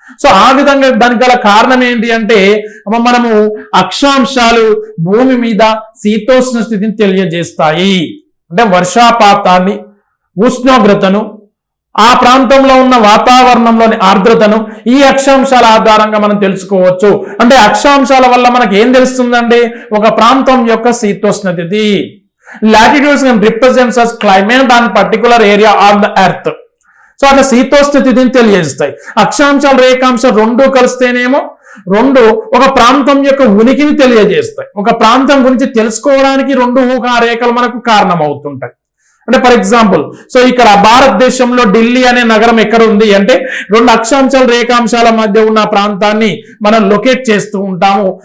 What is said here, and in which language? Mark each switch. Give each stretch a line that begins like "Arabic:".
Telugu: So ఆ విధంగా దానికి గల కారణం ఏంటి అంటే మనము అక్షాంశాలు భూమి మీద శీతోష్ణ స్థితిని తెలియజేస్తాయి. అంటే వర్షాపాతాన్ని, ఉష్ణోగ్రతను, ఆ ప్రాంతంలో ఉన్న వాతావరణంలోని ఆర్ద్రతను ఈ అక్షాంశాల ఆధారంగా మనం తెలుసుకోవచ్చు. అంటే అక్షాంశాల వల్ల మనకి ఏం తెలుస్తుందండి? ఒక ప్రాంతం యొక్క శీతోష్ణ స్థితి.
English: Latitudes represents as climate on particular area on the earth.
Telugu: So అట్లా శీతోష్ణ స్థితిని తెలియజేస్తాయి. అక్షాంశాలు, రేఖాంశాలు 2 కలిస్తేనేమో ఒక ప్రాంతం యొక్క ఉనికిని తెలియజేస్తాయి. ఒక ప్రాంతం గురించి తెలుసుకోవడానికి 2 ఊహా రేఖలు మనకు కారణం అవుతుంటాయి. అంటే ఫర్ ఎగ్జాంపుల్, సో ఇక్కడ భారతదేశంలో ఢిల్లీ అనే నగరం ఎక్కడ ఉంది అంటే 2 అక్షాంశాలు రేఖాంశాల మధ్య ఉన్న ప్రాంతాన్ని మనం లొకేట్ చేస్తూ ఉంటాము.